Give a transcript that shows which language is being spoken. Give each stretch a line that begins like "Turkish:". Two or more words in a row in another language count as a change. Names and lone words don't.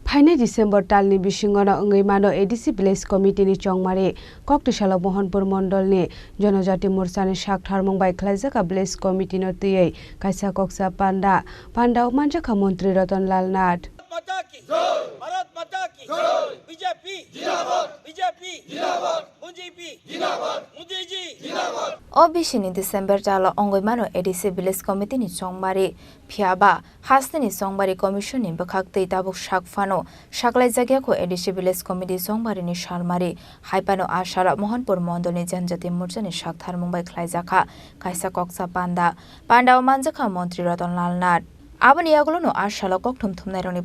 Kok Borok: Phaine December talni bisingona ngai mano
English: ADC Village Committee
Kok Borok: ni chongmari Koktishala Mohanpur Mondol ni Jonojati Morcha ni sak tharmung bai Khalijakha Village Committee no tiyei kaisa Kokchap Panda Manjakha Mantri Ratanlal Nath
Hindi: भारत माता की बीजेपी जिंदाबाद बीजेपी जिंदाबाद बीजेपी जिंदाबाद मोदी जी जिंदाबाद
Kok Borok: Obishini December jala ongoimano
English: ADC Village Committee
Kok Borok: ni chongmari phiaba hasni songbari commission ni bakhakte tabuk sakfano Khalijakha ko
English: ADC Village Committee
Kok Borok: songbari ni shalmari haipano ashara Mohanpur Mondol ni janjati morcha ni sak tharmung bai Khalijakha kaisa Kokchap Panda Manjakha Mantri Ratanlal Nath Abani aglono ashala kokthum thumnaironi